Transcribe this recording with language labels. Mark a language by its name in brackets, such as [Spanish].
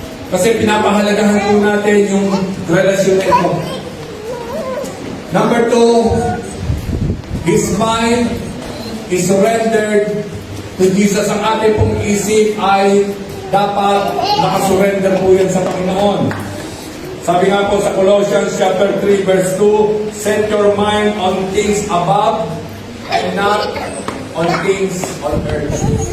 [Filipino] Kasi pinapahalagahan po natin yung relasyon na ito. [English] Number 2, His mind is surrendered to Jesus. [Filipino] Ang ating pong isip ay dapat nakasurrender po yan sa Panginoon. Sabi nga po sa [English] Colossians chapter 3 verse 2, set your mind on things above and not on things on earth.